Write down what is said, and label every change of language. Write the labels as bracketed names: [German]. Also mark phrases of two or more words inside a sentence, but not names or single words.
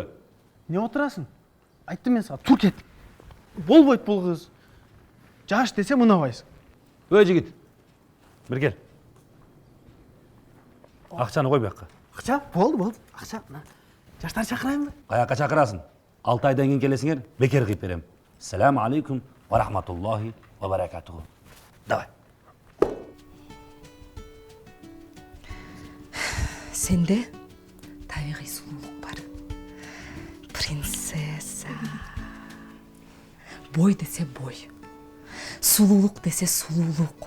[Kyrgyz] не отурасың? Айттым мен сага, тур кет. Болбойт бул кыз. Жаш десе мынабайсың. Ой жигит. Бир кел. Акчаны кой бuyakka. Акча? Болду. Акча. Жаштар чакырайынбы? Каяка чакырасың? 6 айдан кийин келесиңер, бекер кыйып берем. [Arabic] السلام عليكم ورحمة الله وبركاته. [Kyrgyz] Давай. Сенде табигый сулуулук бар. Принцесса. Бой десе бой. Сулуулук десе сулуулук.